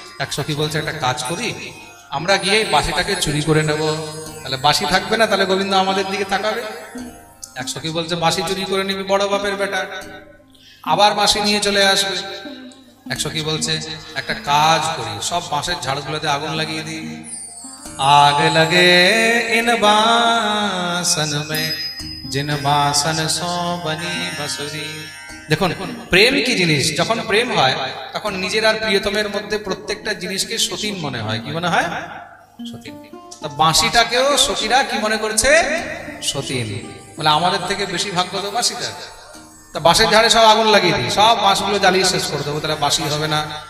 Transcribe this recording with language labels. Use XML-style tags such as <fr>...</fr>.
<bn>এক সখী বলছে একটা কাজ করি, আমরা গিয়ে বাঁশিটাকে চুরি করে নেব, তাহলে বাঁশি থাকবে না, তাহলে গোবিন্দ আমাদের দিকে তাকাবে। এক সখী বলছে বাঁশি চুরি করে নিবি, বড় বাপের বেটা, আবার বাঁশি নিয়ে চলে আসবে। এক সখী বলছে একটা কাজ করি, সব বাঁশের ঝাড়গুলোতে আগুন লাগিয়ে দিই।</bn> <hi>आग लगे इन बासन में जिन बासन सो बनी बसुरी।</hi> <bn>দেখুন প্রেম কি জিনিস, যখন প্রেম হয় তখন নিজের আর প্রিয়তমের মধ্যে প্রত্যেকটা জিনিসকে সতীন মনে হয়। কি মনে হয়? সতীন। তা বাঁশিটাকেও সখীরা কি মনে করছে? সতীন। বলে আমাদের থেকে বেশি ভাগ্য তো বাঁশিটা। তা বাঁশের ঝাড়ে সব আগুন লাগিয়ে দিই, সব বাঁশগুলো জ্বালিয়ে শেষ করে দেবো, তাহলে বাঁশি হবে না।</bn>